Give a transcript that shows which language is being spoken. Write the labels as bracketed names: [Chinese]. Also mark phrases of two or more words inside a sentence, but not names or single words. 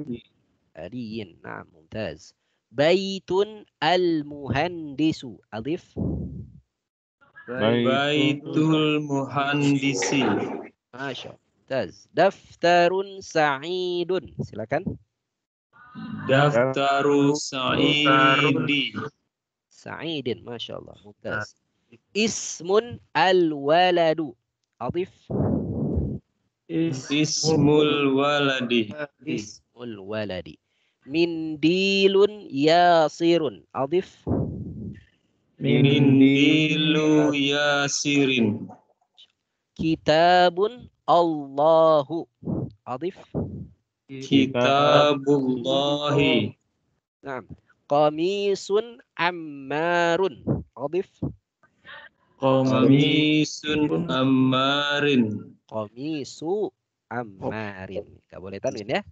[Arabic] عالٍ. Nah، ممتاز. بيتٌ المهندسُ. أضف. بيتُ المهندسِ. ما شاء الله. ممتاز. دفترٌ سعيدٌ. Silakan. دفترُ سعيدٍ. سعيدٍ. ما شاء الله. ممتاز. اسمٌ الولدُ. أضف. اسمُ الولدِ. اسمُ الولدِ. منديلٌ يسيرٌ. أضف. منديلُ يسيرٍ. كتابٌ اللهُ. أضف. كتابُ اللهِ. Nah. قميصٌ أحمرٌ. أضف. قميصٌ أحمرٍ. قميصُ أحمرٍ. [Indonesian] Gak boleh tanwin ya.